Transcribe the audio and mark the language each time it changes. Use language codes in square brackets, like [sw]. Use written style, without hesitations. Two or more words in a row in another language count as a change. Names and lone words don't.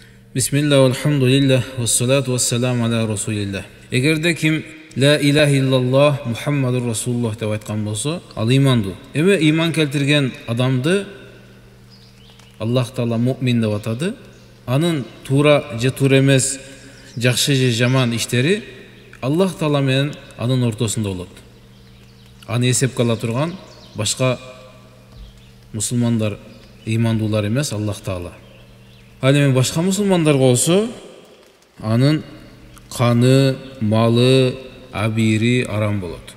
[ar] بسم الله، الحمد لله، والصلاة والسلام على رسول الله. [ky] Эгерде ким [ar] لا إله إلا الله محمد رسول الله [ky] деп айтқан болса, ал иманды. Иман келтірген адамды Аллах Таала муъмин деп атады. Анын тура же тура эмес, жакшы же жаман иштери Аллах Таала менен анын ортосунда болот. Аны эсепке ала турган башка мусулмандар, имандуулар эмес, Аллах Таала. Ал эми башка мусулмандар болсо, анын каны, малы, абири арам болот.